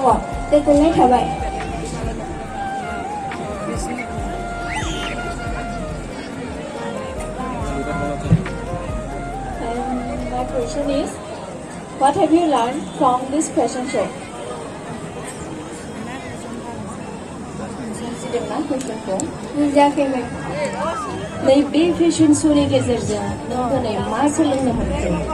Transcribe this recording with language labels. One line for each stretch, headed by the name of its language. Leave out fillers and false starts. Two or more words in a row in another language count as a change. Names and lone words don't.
Bodo: गोजोननाय थाबाय।
English: My question is, what have you learned from this fashion show?
Bodo: बुजाखैमोन। नैबे
English: fashion show
Bodo: गेजेरजों नों दिनै मा सोलोंनो मोनखो?